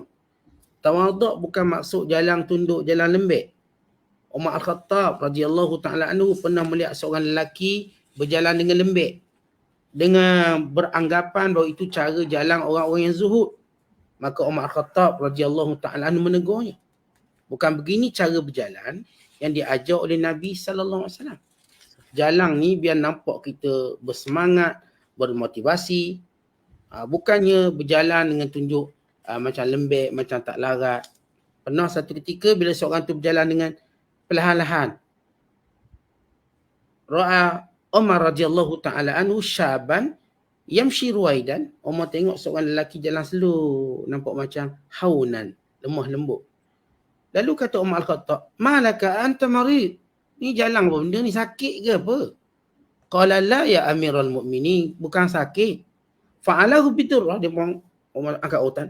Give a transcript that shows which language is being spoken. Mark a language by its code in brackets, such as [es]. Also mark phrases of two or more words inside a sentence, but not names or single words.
[ms] Tawaduk bukan maksud jalan tunduk, jalan lembek. Umar Al-Khattab [ar] رضي الله تعالى عنه [ms] pernah melihat seorang lelaki berjalan dengan lembek, dengan beranggapan bahawa itu cara jalan orang-orang yang zuhud. Maka Umar Al-Khattab [ar] رضي الله تعالى عنه [ms] menegurnya. Bukan begini cara berjalan yang diajar oleh Nabi [ar] صلى الله عليه وسلم. [ms] Jalan ni biar nampak kita bersemangat, bermotivasi. Bukannya berjalan dengan tunjuk macam lembek, macam tak larat. Pernah satu ketika bila seorang tu berjalan dengan perlahan-lahan, [ar] رأى عمر رضي الله تعالى عنه شابا يمشي رويدا. [ms] Umar tengok seorang lelaki jalan slow, nampak macam haunan, lemah lembut. Lalu kata Umar Al-Khattab, [ar] مالك أنت مريض? [ms] Ni jalan apa benda ni, sakit ke apa? [ar] قال لا يا أمير المؤمنين, [ms] bukan sakit. [ar] فعلاه بالدرة, [ms] dia pun Umar angkat otan.